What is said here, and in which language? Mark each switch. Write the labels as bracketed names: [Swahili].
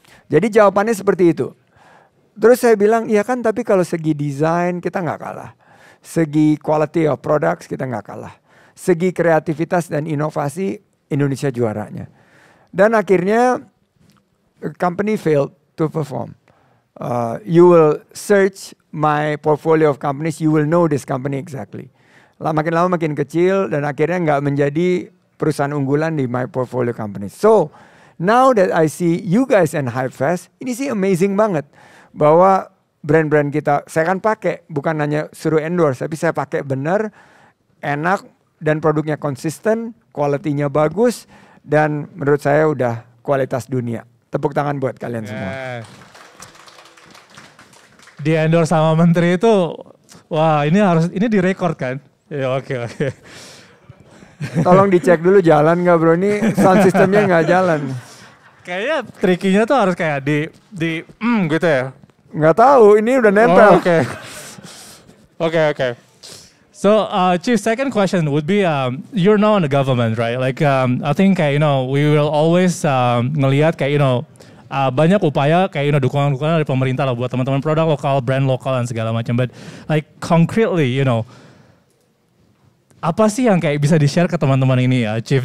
[Indonesian] Jadi jawabannya seperti itu. Terus saya bilang, iya kan tapi kalau segi desain kita nggak kalah. Segi [English] quality of products [Indonesian] kita nggak kalah. Segi kreativitas dan inovasi Indonesia juaranya. Dan akhirnya [English] company failed to perform. You will search my portfolio of companies, you will know this company exactly. [Indonesian] Makin lama makin kecil dan akhirnya nggak menjadi perusahaan unggulan di [English] my portfolio companies. So now that I see you guys and Hype Fest, [Indonesian] ini sih amazing banget. Bahwa brand-brand kita, saya kan pakai, bukan hanya suruh endorse, tapi saya pakai benar, enak, dan produknya konsisten, quality-nya bagus, dan menurut saya udah kualitas dunia. Tepuk tangan buat kalian semua. Di endorse sama menteri itu, wah ini direkord kan? Ya oke. Tolong dicek dulu jalan nggak bro, ini sound systemnya nggak jalan. Kayaknya trikinya tuh harus kayak di gitu ya. Nggak tahu, ini udah nempel. [English] Okay. So, Chief, second question would be, you're now in the government, right? Like, I think, we will always [Indonesian] ngelihat banyak upaya dukungan-dukungan dari pemerintah lah buat teman-teman produk lokal, brand lokal dan segala macam. [English] But like concretely, [Indonesian] apa sih yang kayak bisa di-share ke teman-teman ini ya, Chief?